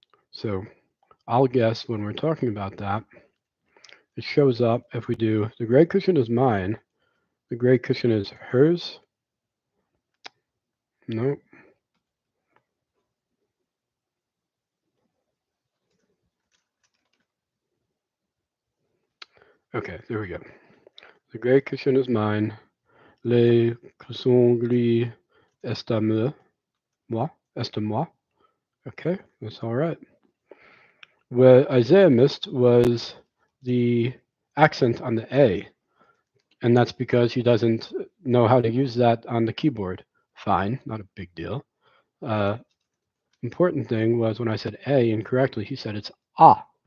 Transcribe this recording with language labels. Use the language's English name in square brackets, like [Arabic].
[English] So I'll guess when we're talking about that, it shows up if we do the gray cushion is mine, the gray cushion is hers. No. Okay, there we go. The gray cushion is mine. [French] Les coussins gris est à moi. Est à moi. [English] Okay, that's all right. What Isaiah missed was the accent on the A, and that's because he doesn't know how to use that on the keyboard. Fine, not a big deal. Important thing was when I said A incorrectly, he said it's ah.